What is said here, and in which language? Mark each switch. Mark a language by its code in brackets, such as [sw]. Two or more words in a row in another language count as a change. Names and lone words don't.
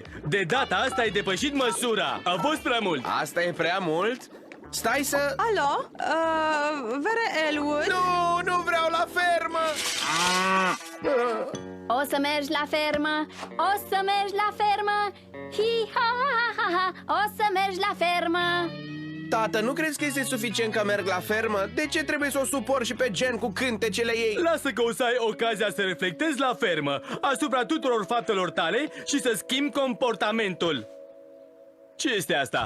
[ro] De data asta ai depășit măsura! A fost prea mult! Asta e prea mult? Stai să... Alo? Vere Elwood? Nu vreau la fermă! O să mergi la fermă, o să mergi la fermă, hi-ha-ha-ha-ha, o să mergi la fermă. Tată, nu crezi că este suficient că merg la fermă? De ce trebuie să o supor și pe Gen cu cântecele ei? Lasă că o să ai ocazia să reflectezi la fermă asupra tuturor faptelor tale și să schimbi comportamentul. Ce este asta?